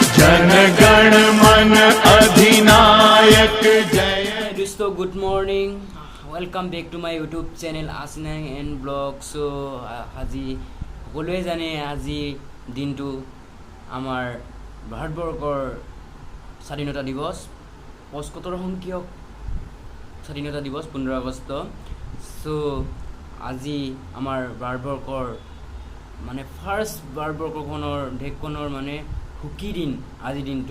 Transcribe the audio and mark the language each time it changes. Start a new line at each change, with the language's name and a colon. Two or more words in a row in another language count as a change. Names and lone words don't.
Bangla: জন গণ মন অধিনায়ক জয়।
English: दोस्तों good morning, welcome back to my YouTube channel Asinang and vlog.
Assamese: सो আজি সকলোৱে জানে আজি দিনটো আমাৰ ভাৰতবৰ্ষৰ স্বাধীনতা দিৱস, ৭৫ সংখ্যক স্বাধীনতা দিৱস ১৫ আগষ্ট। সো আজি আমাৰ ভাৰতবৰ্ষৰ মানে ফাৰ্ষ্ট ভাৰতবৰ্ষখনৰ দেশখনৰ মানে সুখী দিন আজিৰ দিনটো।